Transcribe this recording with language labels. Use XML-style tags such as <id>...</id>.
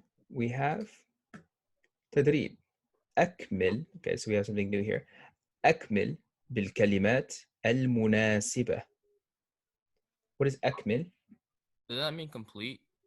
<en>We have تدريب.</en> <ar>أكمل.</ar> <en>Okay, so we have something new here.</en> <ar>أكمل بالكلمات المناسبة.</ar> <en>What is أكمل? Does that mean complete?</en>